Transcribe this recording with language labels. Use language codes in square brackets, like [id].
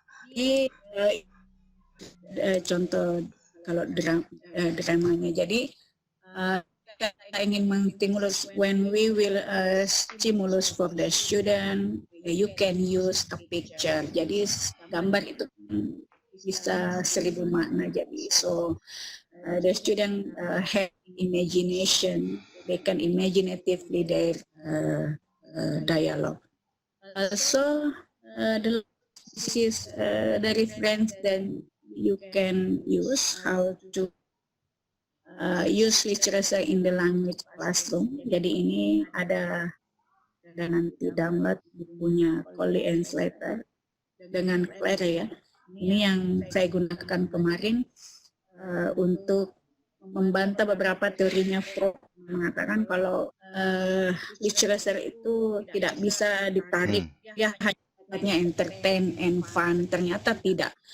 [id] Ini contoh kalau dramanya. Jadi kita ingin menstimulus, [en] when we will stimulus for the student, you can use a picture. [id] Jadi gambar itu bisa 1000 makna. [en] Jadi so the student have imagination, they can imaginatively their dialogue. So this is the reference that you can use how to use literature in the language classroom. [id] Jadi ini ada nanti download bukunya Holly and Slater dengan Claire ya. Ini yang saya gunakan kemarin untuk membantah beberapa teorinya Freud, mengatakan kalau literature itu tidak bisa ditarik ya hanya [en] entertain and fun. [id] Ternyata tidak.